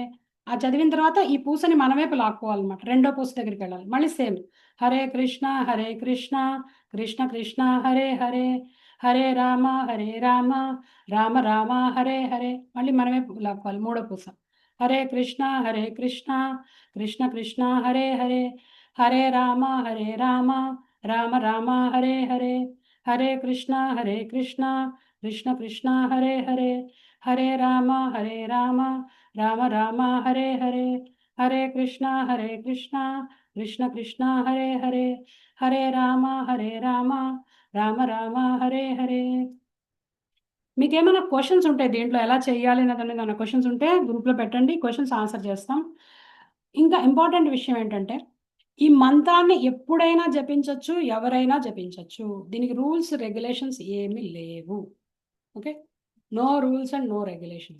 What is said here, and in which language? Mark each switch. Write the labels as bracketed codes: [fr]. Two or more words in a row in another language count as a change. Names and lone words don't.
[te] ఆ చదివిన తర్వాత ఈ పూసని మన వైపు లాక్కోవాలన్నమాట. రెండో పూస దగ్గరికి వెళ్ళాలి. మళ్ళీ సేమ్ [sa] హరే కృష్ణ కృష్ణ కృష్ణ హరే హరే, హరే రామ రామ రామ హరే హరే. [te] మళ్ళీ మన వైపు లాక్కోవాలి. మూడో పూస [sa] హరే కృష్ణ కృష్ణ కృష్ణ హరే హరే, హరే రామ రామ రామ హరే హరే, హరే కృష్ణ కృష్ణ కృష్ణ హరే హరే, హరే రామ రామ రామ హరే హరే, హరే కృష్ణ కృష్ణ కృష్ణ హరే హరే, హరే రామ రామ రామ హరే హరే. [te] మీకు ఏమైనా క్వశ్చన్స్ ఉంటాయి దీంట్లో ఎలా చేయాలి అన్నది ఏమైనా క్వశ్చన్స్ ఉంటే గ్రూప్లో పెట్టండి, [en] questions answer [te] చేస్తాం. ఇంకా ఇంపార్టెంట్ విషయం ఏంటంటే ఈ మంత్రాన్ని ఎప్పుడైనా జపించవచ్చు, ఎవరైనా జపించవచ్చు. దీనికి [en] rules regulations [te] ఏమీ లేవు. [en] okay, no rules and no regulations.